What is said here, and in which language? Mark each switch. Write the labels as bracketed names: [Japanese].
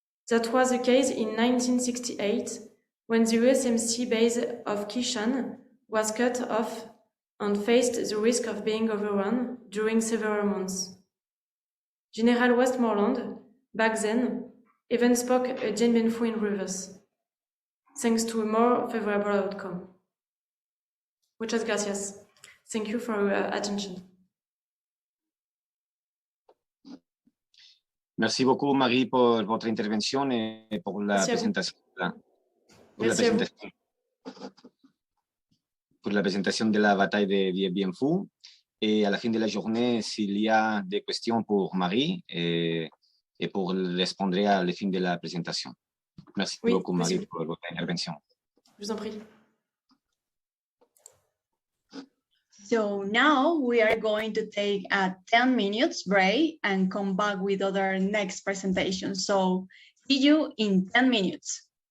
[English] That was the case in 1968, when the USMC base of Kishan was cut off and faced the risk of being overrun during several months. General Westmoreland, back then, even spoke a Dien Bien Phu in reverse, thanks to a more favorable outcome. [Spanish] Muchas gracias. [English] Thank you for your attention. [French] Merci beaucoup, Marie, pour votre intervention et pour la présentation. Pour la présentation de la bataille de Dien Bien Phu. Et à la fin de la journée, s'il y a des questions pour Marie, et pour répondre à la fin de la présentation. Merci beaucoup, Marie, pour votre intervention. Je vous en prie. [English] So now we are going to take a 10 minutes break and come back with other next presentation. So see you in 10 minutes.